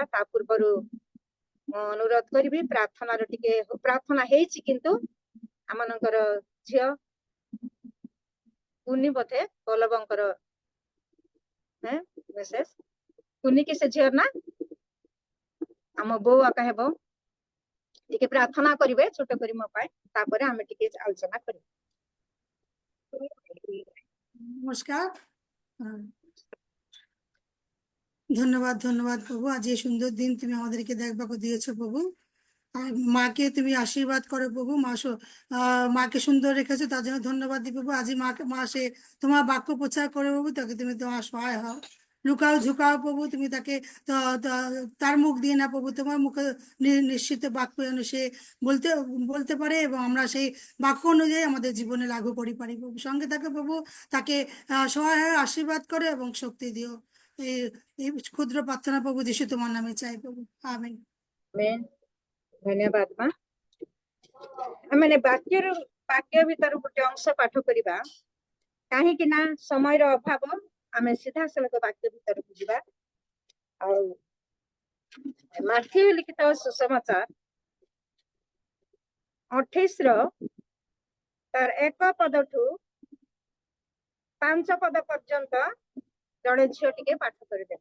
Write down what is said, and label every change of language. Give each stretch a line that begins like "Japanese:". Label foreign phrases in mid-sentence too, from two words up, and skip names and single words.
Odia: ତା ପୂର୍ବରୁ ମୁଁ ଅନୁରୋଧ କରିବି ପ୍ରାର୍ଥନାର ଟିକେ ପ୍ରାର୍ଥନା ହେଇଛି, କିନ୍ତୁ ଆମମାନଙ୍କର ଝିଅ କୁନି ବୋଧେ ବଲ୍ଲଭଙ୍କର ମେସେଜ କୁନି କି ସେ ଝିଅ ନା ଆମ ବୋଉ ଆକା ହେବ, ଟିକେ ପ୍ରାର୍ଥନା କରିବେ ଛୋଟ କରି ମୋ ପାଇଁ, ତାପରେ ଆମେ ଟିକେ ଆଲୋଚନା କରିବା।
Bangla: নমস্কার। ধন্যবাদ ধন্যবাদ প্রভু, আজ এই সুন্দর দিন তুমি আমাদেরকে দেখবাকে দিয়েছো প্রভু। মাকে তুমি আশীর্বাদ করো প্রভু। মাকে সুন্দর রেখেছো, তার জন্য ধন্যবাদ দিই প্রভু। আজি মা সে তোমার বাক্য প্রচার করে প্রভু, তাকে তুমি তোমার সহায় হও। লুকাও ঝুঁকাও প্রভু, তুমি তাকে তার মুখ দিয়ে না প্রভু, তোমার মুখে নিশ্চিত বাক্য যেন সে বলতে বলতে পারে, এবং আমরা সেই বাক্য অনুযায়ী আমাদের জীবনে লাগু করি পারি প্রভু। সঙ্গে থাকে প্রভু, তাকে সহায় হয়ে আশীর্বাদ করে এবং শক্তি দিও। এই ক্ষুদ্র প্রার্থনা প্রভু যিশু তোমার নামে চাই প্রভু, আমেন।
Odia: ଆମେନ୍। ଧନ୍ୟବାଦ ମା। ଆମେ ବାକ୍ୟ ଭିତରୁ ଗୋଟେ ଅଂଶ ପାଠ କରିବା, କାହିଁକି ନା ସମୟର ଅଭାବ, ଆମେ ସିଧାସଳଖ ବାକ୍ୟ ଭିତରକୁ ଯିବା। ଆଉ ମାଥ୍ୟୁ ଲିଖିତ ସୁସମାଚାର 28 ତାର 1 ପଦଠୁ 5 ପଦ ପର୍ଯ୍ୟନ୍ତ ଜଣେ ଝିଅ ଟିକେ ପାଠ କରିଦେବେ।